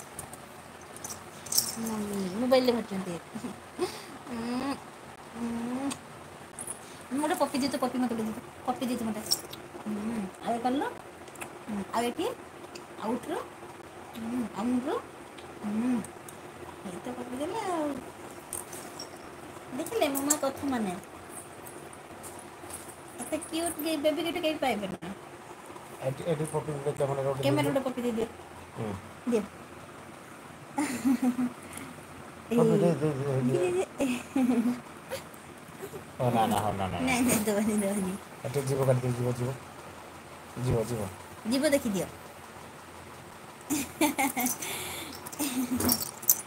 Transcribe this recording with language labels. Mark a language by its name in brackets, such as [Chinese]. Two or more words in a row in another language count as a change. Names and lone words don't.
[Odia] ମମି ମୋବାଇଲରେ ଧରିଛନ୍ତି ମୁଁ ଗୋଟେ ପପି ଦେଇଛି ପପି ମୋତେ ଦେଇଛି ପପି ଦେଇଛି ମୋତେ ଆଉ ଏ କଲ ଆଉ ଏଠି ଆଉଟ୍ର ଆଉଟ୍ର ଏଇ ତ ପପି ଦେଲେ ଆଉ ଦେଖିଲେ ମୋ କଥା ମାନେ ଏତେ [English] cute baby gift [Odia] କେହି ପାଇବେନି ଏଠି ପପି କ୍ୟାମେରା କ୍ୟାମେରା ଗୋଟେ ପପି ଦେଇଦିଅ ଦିଅ हो ना ना हो ना ना ନାଇଁ ନାଇଁ ଦେବନି ଦେବନି ଏଠି ଯିବ କାଟି ଯିବ ଯିବ ଯିବ ଯିବ ଯିବ ଦେଖିଦିଅ